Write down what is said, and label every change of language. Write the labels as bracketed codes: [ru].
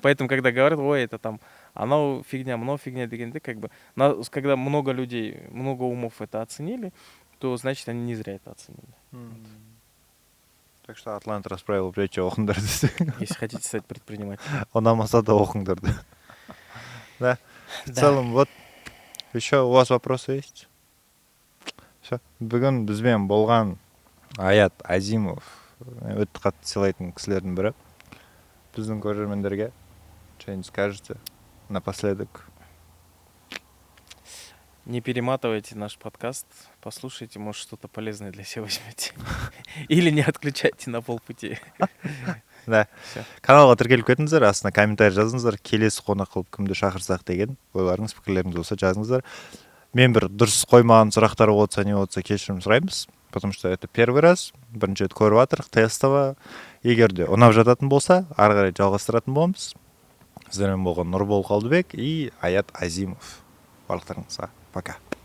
[ru] Поэтому, когда говорят, ой, это там, [kk] анау фигня, мынау фигня дегенде, [ru] как бы, когда много людей, много умов это оценили, то значит они не зря это оценили. Так что «Атлант расправил плечи» [kk] оқыңдар десе. [ru] Если хотите стать предпринимателем. [kk] Ұнамаса да оқыңдар. Да. [ru] В целом, вот еще у вас вопросы есть? Все. [kk] Бүгін бізбен болған Аят Азимов, өте қатты сыйлайтын кісілердің бірі. Біздің көрермендерге [ru] что-нибудь скажете напоследок? Не перематывайте наш подкаст, послушайте, может, что-то полезное для себя возьмете. Или не отключайте на полпути. Да. [kk] Каналға тіркеліп кетіңіздер, астына комментарий жазыңыздар, келесі қонақ қылып кімді шақырсақ деген ойларыңыз, пікірлеріңіз болса жазыңыздар. Мен бір дұрыс қоймаған сұрақтар болса, не болса кешірім сұраймыз, [ru] потому что это первый раз, [kk] бірінші рет көріп жатырық, тестово. Егер де ұнап жататын болса, ары қарай жалғастыратын боламыз. Сіздермен болған Нұрбол Қалдыбек и Аят Азимов. Барлықтарыңызға пока.